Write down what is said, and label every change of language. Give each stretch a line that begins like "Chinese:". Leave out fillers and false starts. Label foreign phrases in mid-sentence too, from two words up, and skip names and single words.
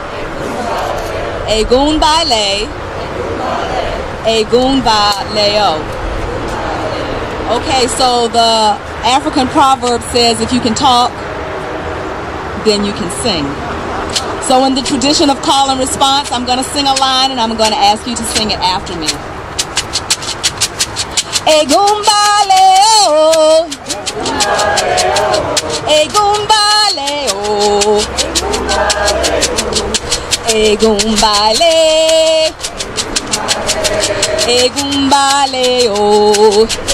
English: Egunba Le. Egunba Leo. Okay, so the African proverb says if you can talk, then you can sing. So in the tradition of call and response, I'm going to sing a line and I'm going to ask you to sing it after me. Egumba Leo, Egumba Leo, Egumba Le, Egumba Leo,